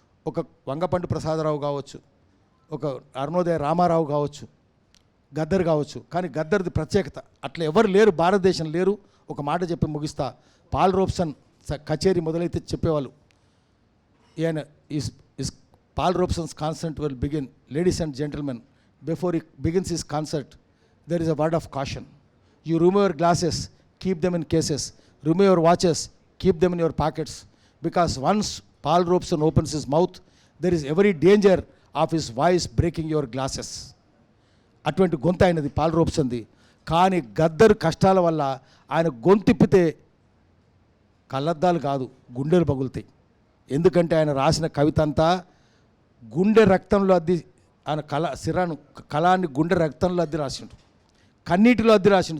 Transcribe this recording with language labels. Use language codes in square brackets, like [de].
[te] ఒక వంగపండు ప్రసాదరావు కావచ్చు, ఒక అరుణోదయ రామారావు కావచ్చు, గద్దర్ కావచ్చు. కానీ గద్దర్ది ప్రత్యేకత అట్లా ఎవరు లేరు, భారతదేశం లేరు. ఒక మాట చెప్పి ముగిస్తా. పాల్ రోబ్సన్ కచేరీ మొదలైతే చెప్పేవాళ్ళు, ఈయన [en] is Paul Robeson's concert will begin. Ladies and gentlemen, before he begins his concert, there is a word of caution. You remove your glasses, keep them in cases. Remove your watches, keep them in your pockets. Because once Paul Robeson opens his mouth, there is every danger of his voice breaking your glasses. [te] అటువంటి గొంతు అయినది Paul రోబ్సన్ది. కానీ గద్దర్ కష్టాల వల్ల ఆయన గొంతిప్పితే కళ్ళద్దాలు కాదు, గుండెలు పగులుతాయి. ఎందుకంటే ఆయన రాసిన కవిత అంతా గుండె రక్తంలో అద్ది, ఆయన కళాన్ని గుండె రక్తంలో అద్ది రాసిండు, కన్నీటిలో అద్ది రాసిండు.